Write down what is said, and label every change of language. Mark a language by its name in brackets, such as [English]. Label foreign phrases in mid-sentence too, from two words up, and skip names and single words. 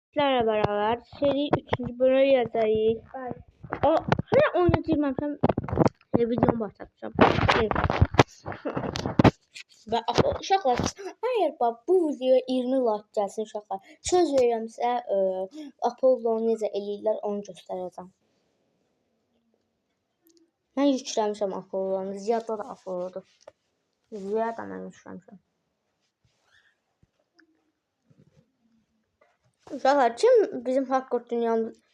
[Turkish] sizlerle beraber seri 3. bölümü yazacağız. Hala oynatacağım. Televizyon başlatacağım. [Azerbaijani] Ve uşaqlar, əgər bu videoya 20 like gəlsin uşaqlar, söz verirəm sizə Apollonu necə eləyirlər onu göstərəcəm. Mən yükləmişəm Apollonu. Ziyadda da Apollodur. Ziyadda mən yükləmişəm. Uşaqlar, kim bizim haqq dünyamız?